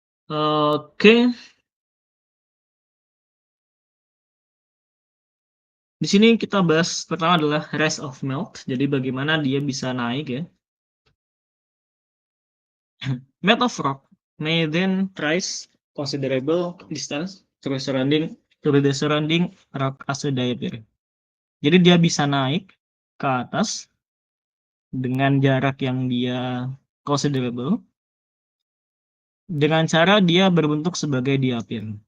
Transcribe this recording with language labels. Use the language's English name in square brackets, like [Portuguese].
[Indonesian] Oke, di sini kita bahas pertama adalah [English] rise of melt. [Indonesian] Jadi bagaimana dia bisa naik ya. [English] Melt of rock may then rise considerable distance through the surrounding rock as a diameter. [Indonesian] Jadi dia bisa naik ke atas dengan jarak yang dia considerable dengan cara dia berbentuk sebagai diapir.